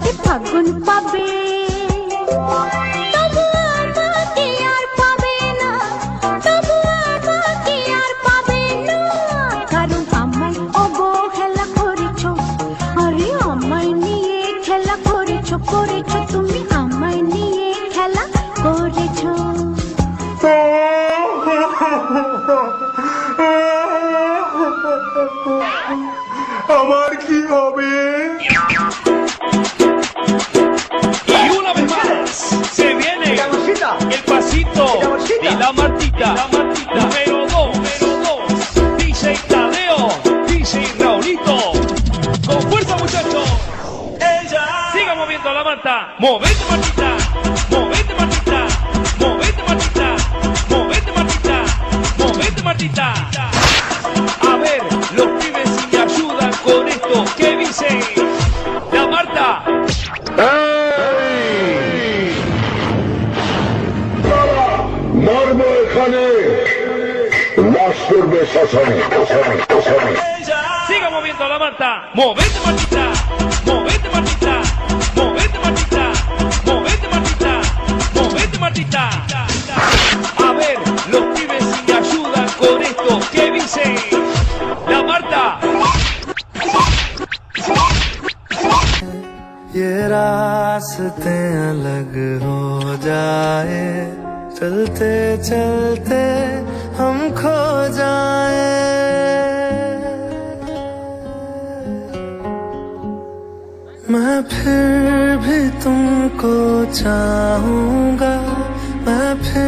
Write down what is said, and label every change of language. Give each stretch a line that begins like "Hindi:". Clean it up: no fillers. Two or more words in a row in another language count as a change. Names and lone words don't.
Bangla: ফাগুন পাবে তবু আমাকে আর পাবে না, তবু আমাকে আর পাবে না, কারণ আমায় অবহেলা করেছ, আরে আমায় নিয়ে খেলা করেছ, করেছ তুমি আমায় নিয়ে খেলা করেছ। আমার কি হবে?
Spanish: Y una vez más se viene el pasito de la Martita. Número 2, DJ Tadeo, DJ Raulito. Con fuerza, muchachos. Siga moviendo la manta. Movete, Martita. Movete, Martita. Movete, Martita. Movete, Martita. Movete, Martita. A ver, los pibes si me ayudan con esto. ¿Qué dice la Marta?
Bangla: মর্ম এখানে লাশ করবে শ্মশানে শ্মশানে শ্মশানে।
Spanish: Siga moviendo la manta. Movete, Martita. Movete, Martita. Movete, Martita. Movete, Martita. Movete, Martita. A ver, los pibes si me ayudan con esto. ¿Qué dice la Marta?
Hindi: ये रास्ते अलग हो जाए, चलते चलते हम खो जाए, मैं फिर भी तुमको चाहूंगा, मैं फिर